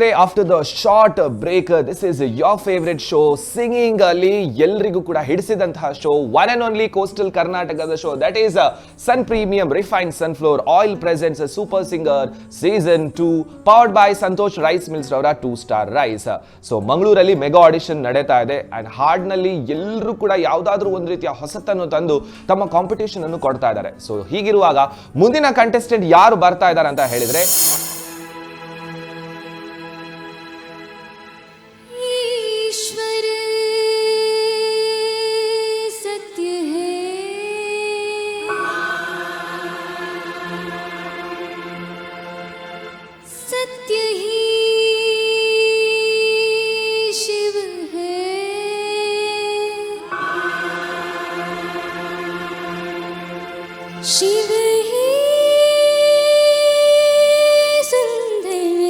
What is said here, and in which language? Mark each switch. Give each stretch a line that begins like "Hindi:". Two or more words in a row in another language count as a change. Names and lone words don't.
English: After the short break, this is your favourite show singing
Kannada: ಅಲ್ಲಿ ಎಲ್ರಿಗೂ ಕೂಡ ಹಿಡಿಸಿದಂತಹ ಶೋ,
English: One and only coastal Karnatakada show, that is Sun Premium Refined Sunflower Oil presents Super Singer Season 2 powered by Santosh Rice Mills ravara 2 Star Rice.
Kannada: ಸೊ ಮಂಗಳೂರಲ್ಲಿ
English: mega audition
Kannada: ನಡೀತಾ ಇದೆ ಅಂಡ್ ಹಾಡ್ನಲ್ಲಿ ಎಲ್ಲರೂ ಕೂಡ ಯಾವುದಾದ್ರೂ ಒಂದು ರೀತಿಯ ಹೊಸತನ್ನು ತಂದು ತಮ್ಮ ಕಾಂಪಿಟೇಷನ್ ಅನ್ನು ಕೊಡ್ತಾ ಇದ್ದಾರೆ. ಸೊ ಹೀಗಿರುವಾಗ ಮುಂದಿನ ಕಂಟೆಸ್ಟೆಂಟ್ ಯಾರು ಬರ್ತಾ ಇದ್ದಾರೆ ಅಂತ ಹೇಳಿದ್ರೆ,
Hindi: ईश्वर सत्य है सत्य ही शिव है शिव ही सुंदर